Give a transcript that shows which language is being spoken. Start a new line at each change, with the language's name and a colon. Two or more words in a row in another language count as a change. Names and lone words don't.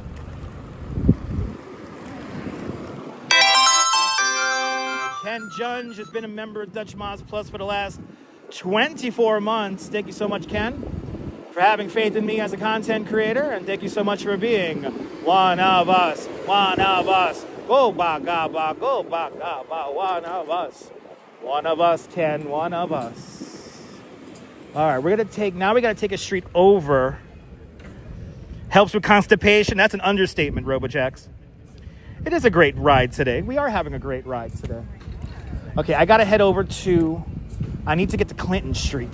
English: Ken Junge has been a member of Dutch Moz Plus for the last 24 months. Thank you so much, Ken, for having faith in me as a content creator, and thank you so much for being one of us, one of us. Go ba ga ba, go ba ga ba, one of us. One of us, Ken, one of us. All right, we gotta take a street over. Helps with constipation. That's an understatement, RoboJax. It is a great ride today. We are having a great ride today. Okay, I gotta head over to, I need to get to Clinton Street.